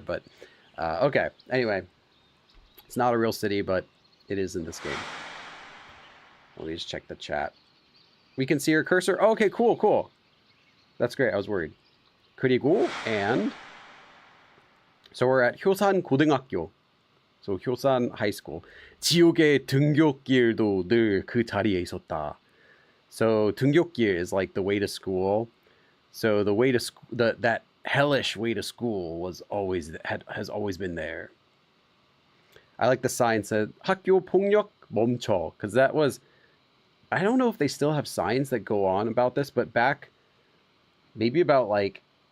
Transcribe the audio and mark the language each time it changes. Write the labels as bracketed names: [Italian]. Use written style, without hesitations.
[English] But okay, anyway, it's not a real city, but it is in this game. Let me just check the chat. We can see her cursor. Oh, okay, cool. That's great. I was worried. [Korean] 그리고 [English] and so we're at 효산 고등학교. So 효산 High School. [Korean] 지옥의 등굣길도 늘 그 자리에 있었다. [English] So 등굣길 is like the way to school. So the way to that hellish way to school has always been there. I like the sign said [Korean] 학교 폭력 멈춰, [English] because that was, I don't know if they still have signs that go on about this, but back maybe about like